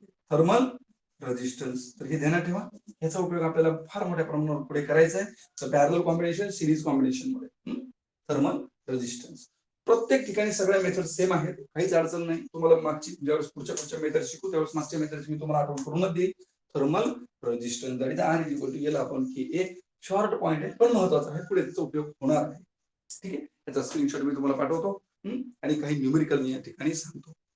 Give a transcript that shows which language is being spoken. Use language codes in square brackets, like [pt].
[mr] Thermal resistance. तर हे ध्यानात ठेवा, याचा उपयोग आपल्याला फार मोठ्या प्रमाणावर पुढे करायचा आहे. तर पॅरलल कॉम्बिनेशन, सिरीज कॉम्बिनेशन मध्ये थर्मल रेझिस्टन्स. प्रत्येक ठिकाणी सगळ्या मेथड सेम आहेत, काहीच अडचण नाही. तुम्हाला मागची ज्यावेळेस पुढच्या मेथड शिकू त्यावेळेस मागच्या मेथड मी तुम्हाला आठवण करूनच देईल. [en] Thermal resistance that is R is equal to L upon K A. [mr] Short point आहे पण महत्वाचा आहे, पुढे त्याचा उपयोग होणार आहे. ठीक आहे. त्याचा स्क्रीनशॉट मी तुम्हाला पाठवतो आणि काही न्यूमेरिकल मी या ठिकाणी सांगतो.